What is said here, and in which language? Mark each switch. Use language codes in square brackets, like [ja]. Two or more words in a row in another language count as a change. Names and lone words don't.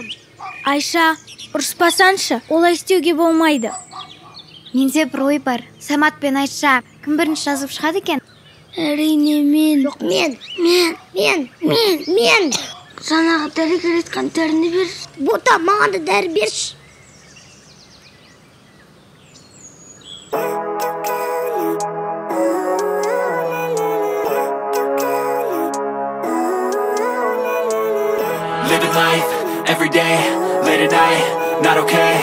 [kk] Айша, ұрыспасаңшы, олай істеуге болмайды. Менде бір ой бар. Самат пен Айша кім бірінші жазып шығады екен? Әрине мен. Жоқ, мен. Жаңағы дәрігер айтқан дәріні бер. Бота, маған да дәрі берші. [en] Living life, every day, late at night, not okay.